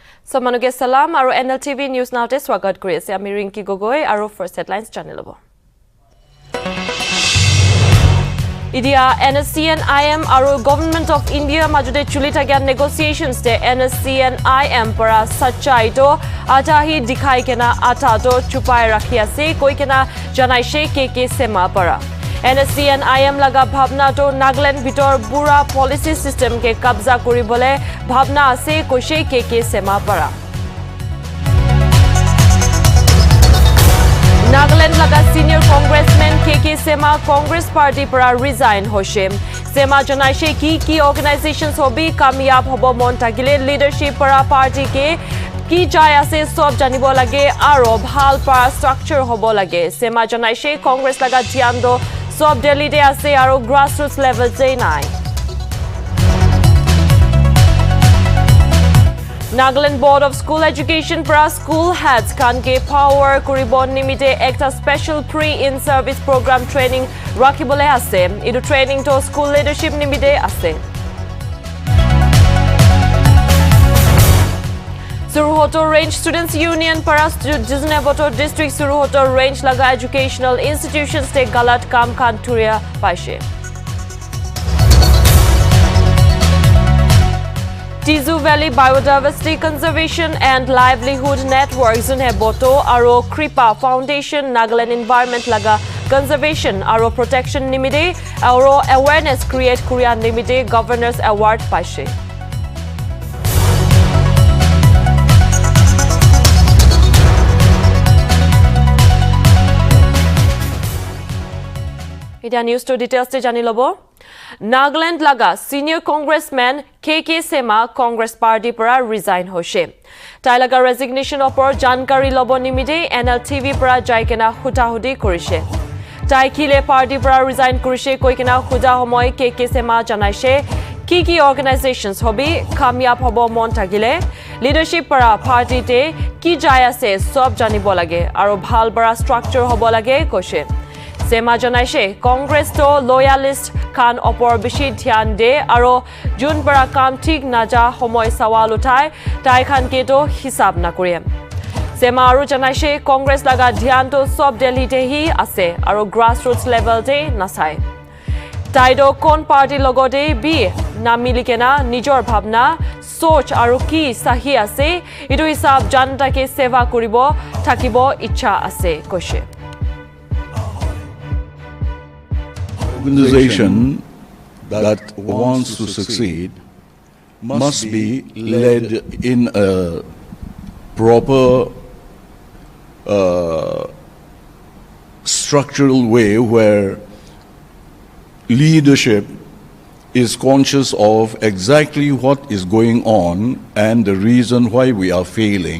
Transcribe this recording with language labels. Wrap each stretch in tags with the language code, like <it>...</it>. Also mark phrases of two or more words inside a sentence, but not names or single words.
<nag>Samanuge salam aru Nltv News Now te swagat kori ase ami Rinki Gogoi aru</nag> <en>first headlines</en> <nag>channel lobo. Idia NSC and IM aru Government of India majude chulita gyan negotiations te NSC and IM para sachai to atahi dikhai kena ata to chupai rakhi ase koi kena janai she ke sema para. NSC and IM laga bhavna to Nagaland bitor bura</nag> <en>policy system</en> <nag>ke kabza koribole bhavna ase koshe ke sema para. Nagaland laga senior congressman ke sema Congress party para resign hoshe. Sema janaishe ki organizations hobi kamyab hobo mon tagile leadership para party ke ki jai ase sob janibo lage aro bhal para structure hobo lage. Sema janaishe Congress laga dhyan do sob Delhi de ase aro</nag> <en>grassroots level</en> <nag>te nai. Nagaland Board of School Education para school heads kan ke power kuribon nimite ekta</nag> <en>special pre-in-service program training</en> <nag>rakibole ase. Idu training to</nag> <en>school leadership</en> <nag>nimite ase. Suruhoto Range Students Union para Jiznevoto District Suruhoto Range laga</nag> <en>educational institutions</en> <nag>te galat kam khan turia paishe. Tizu Valley Biodiversity Conservation and Livelihood Network Zunheboto aro Kripa Foundation Nagaland Environment laga conservation aro protection nimide aro</nag> <en>awareness create</en> <nag>Korea nimide Governors Award paishe. Media news to details te jani lobo. Nagaland laga senior congressman K Sema Congress party para resign hoshe. Tai laga resignation opor jankari lobo nimide Nltv para jaikena hutahudi korishe. Tai kile party para resign korishe koikena huda homoy K Sema janaishe ki organizations hobi kamyab hobo mon tagile leadership para party te ki jai ase sob janibo lage aro bhal bara structure hobo lage koshe. Sema janaishe Congress to loyalist khan opor bishi dhyan de aro jun para kam thik naja homoy sawal uthai tai khan ke to hisab na kore. Sema aru janaishe Congress laga dhyan to sob Delhi te hi ase aro</nag> <en>grassroots level</en> <nag>te nasai. Tai do kon party logote bi na milikena nijor bhavna soch aru ki sahi ase idu hisab janta ke seva koribo thakibo ichha ase koshe.</nag> <en>Organization that wants to succeed must be led in a proper structural way where leadership is conscious of exactly what is going on and the reason why we are failing.</en>